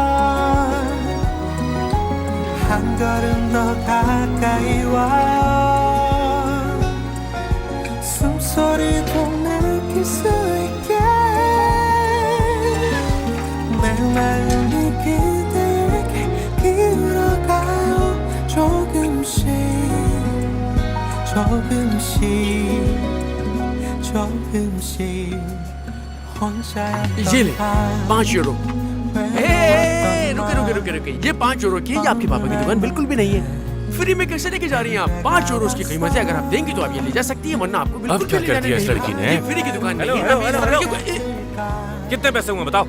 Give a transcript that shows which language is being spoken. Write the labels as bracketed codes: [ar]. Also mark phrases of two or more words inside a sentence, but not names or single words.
[ko] 한 걸음 더 가까이 와요 숨소리도 느낄 수 있게 내 마음이 그대에게 기울어가요 조금씩 조금씩 혼자였던 [hi] ये ले 5 यूरो। रुके ये 5 यूरो की ये आपके पापा की दुकान बिल्कुल भी नहीं है। फ्री में कैसे लेके जा रही हैं आप? 5 यूरो की कीमत है। अगर आप देंगी तो आप ये ले जा सकती है वरना आपको बिल्कुल अब क्या भी कर लेने दिया इस नहीं। लड़की ने? ये फ्री की दुकान नहीं है। कितने पैसे हुए बताओ?